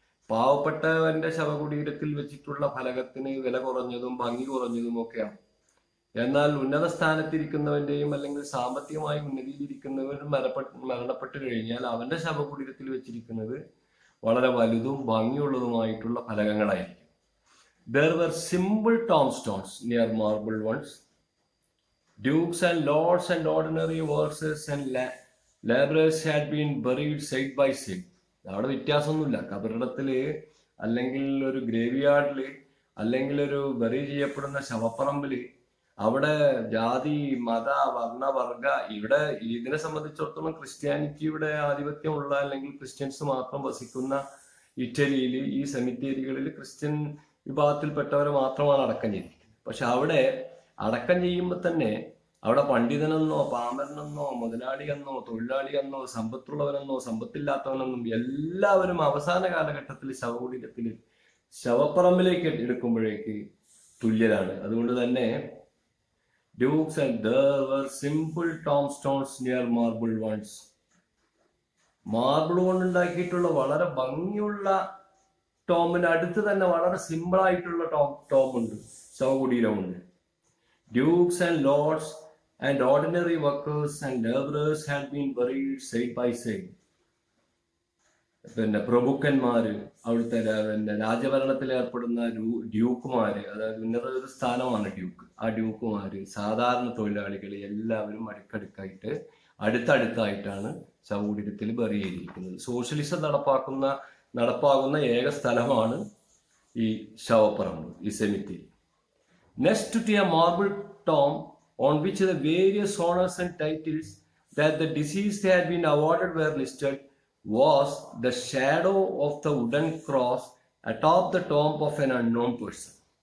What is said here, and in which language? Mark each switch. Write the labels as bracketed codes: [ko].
[ml] പാവപ്പെട്ടവന്റെ ശവകുടീരത്തിൽ വെച്ചിട്ടുള്ള ഫലകത്തിന് വില കുറഞ്ഞതും ഭംഗി കുറഞ്ഞതും ഒക്കെയാണ്. എന്നാൽ ഉന്നത സ്ഥാനത്തിരിക്കുന്നവന്റെയും അല്ലെങ്കിൽ സാമ്പത്തികമായി ഉന്നതിയിലിരിക്കുന്നവരും മരണപ്പെട്ടു കഴിഞ്ഞാൽ അവന്റെ ശവകുടീരത്തിൽ വെച്ചിരിക്കുന്നത് വളരെ വലുതും ഭംഗിയുള്ളതുമായിട്ടുള്ള ഫലകങ്ങളായിരിക്കും. [en] There were simple tombstones near marble ones. Dukes and lords and ordinary workers and laborers had been buried side by side. [ml] അവിടെ വ്യത്യാസമൊന്നുമില്ല. കബറിടത്തില് അല്ലെങ്കിൽ ഒരു ഗ്രേവ് യാർഡില് അല്ലെങ്കിൽ ഒരു ബറി ചെയ്യപ്പെടുന്ന ശവപ്പറമ്പില് അവിടെ ജാതി, മത, വർണ്ണ, വർഗ, ഇവിടെ ഇതിനെ സംബന്ധിച്ചിടത്തോളം ക്രിസ്ത്യാനിറ്റിയുടെ ആധിപത്യമുള്ള അല്ലെങ്കിൽ ക്രിസ്ത്യൻസ് മാത്രം വസിക്കുന്ന ഇറ്റലിയിൽ ഈ സെമിത്തേരികളിൽ ക്രിസ്ത്യൻ വിഭാഗത്തിൽപ്പെട്ടവരെ മാത്രമാണ് അടക്കം ചെയ്തിരിക്കുന്നത്. പക്ഷെ അവിടെ അടക്കം ചെയ്യുമ്പോൾ തന്നെ അവിടെ പണ്ഡിതനെന്നോ പാമരനെന്നോ മുതലാളിയെന്നോ തൊഴിലാളിയെന്നോ സമ്പത്തുള്ളവനെന്നോ സമ്പത്തില്ലാത്തവനെന്നും എല്ലാവരും അവസാന കാലഘട്ടത്തിൽ ശവകുടീരത്തിൽ ശവപ്പറമ്പിലേക്ക് എടുക്കുമ്പോഴേക്ക് തുല്യരാണ്. അതുകൊണ്ട് തന്നെ [en] Dukes and there were simple tombstones near marble ones. [ml] Marble കൊണ്ട് ഉണ്ടാക്കിയിട്ടുള്ള വളരെ ഭംഗിയുള്ള ടോമിന് അടുത്ത് തന്നെ വളരെ സിമ്പിൾ ആയിട്ടുള്ള ടോമുണ്ട്, ശവകുടീരമുണ്ട്. [en] Dukes and lords and ordinary workers and laborers had been buried side by side. [ml] പ്രഭുക്കന്മാര്, അവിടുത്തെ രാജഭരണത്തിൽ ഏർപ്പെടുന്ന ഡ്യൂക്കുമാര്, അതായത് ഉന്നത ഒരു സ്ഥാനമാണ് ഡ്യൂക്ക്. ആ ഡ്യൂക്കുമാര്, സാധാരണ തൊഴിലാളികൾ എല്ലാവരും അടുക്കടുക്കായിട്ട് അടുത്തടുത്തായിട്ടാണ് ശവകുടീരത്തിൽ ബറി ചെയ്തിരിക്കുന്നത്. സോഷ്യലിസം നടപ്പാകുന്ന ഏക സ്ഥലമാണ് ഈ ശവപ്പറമ്പ്, ഈ സെമിത്തേരി. [en] Next to a marble tomb on which the various honors and titles that the deceased had been awarded were listed was the shadow of the wooden cross atop the tomb of an unknown person.